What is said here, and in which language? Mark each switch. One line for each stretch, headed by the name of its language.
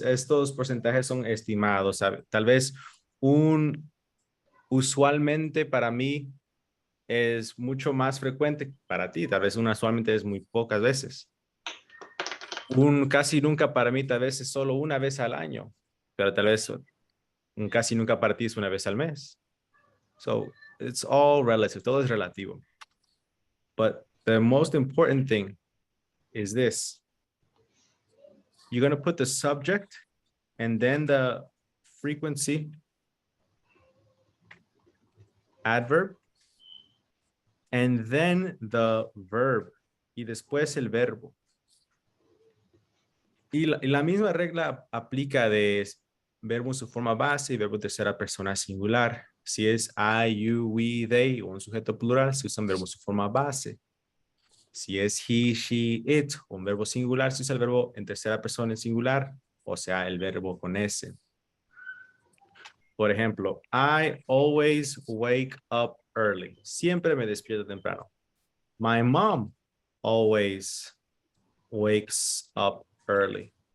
Spanish: Estos porcentajes son estimados, ¿sabe? Tal vez usualmente para mí es mucho más frecuente para ti, tal vez usualmente es muy pocas veces. Casi nunca para mí tal vez es solo una vez al año, pero tal vez un casi nunca para ti es una vez al mes.
English: So it's all relative,
Spanish: todo es relativo.
English: But the most important thing is this. You're going to put the subject and then the frequency adverb and then the verb
Spanish: y después el verbo. Y la misma regla aplica de verbo en su forma base y verbo en tercera persona singular. Si es I, you, we, they o un sujeto plural, se usa un verbo en su forma base. Si es he, she, it o un verbo singular, se usa el verbo en tercera persona en singular, o sea, el verbo con S. Por ejemplo,
English: I always wake up early.
Spanish: Siempre me despierto temprano.
English: My mom always wakes up early.